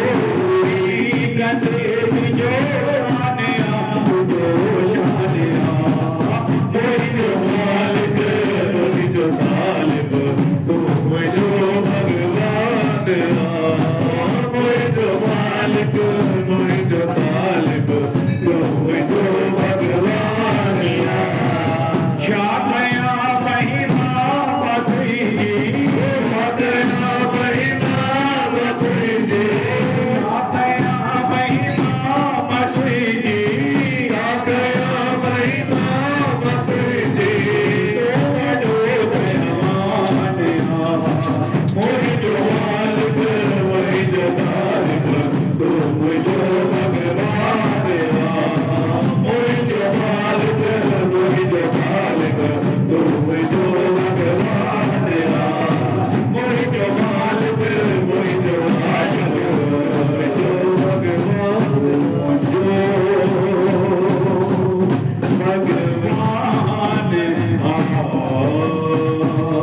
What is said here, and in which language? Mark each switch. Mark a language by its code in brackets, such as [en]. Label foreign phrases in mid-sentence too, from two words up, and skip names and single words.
[sd] गंदे जो आने जो शाने मोहि जो मालिक मोहि जो मालिक तू जो भगवान मोहि जो मालिक मोहि जो मालिक तू जो भगवान [mr] शामया महिमा तुझी मदना महिमा तुझी शामया महिमा तुझी शामया महिमा तुझी तू दयावान [sd] मोहि जो मालिक मोहि जो मालिक तू जो भगवान मोहि जो मालिक मोहि जो मालिक तू जो भगवान मोहि जो मालिक मोहि जो मालिक जो भगवान जो भगवान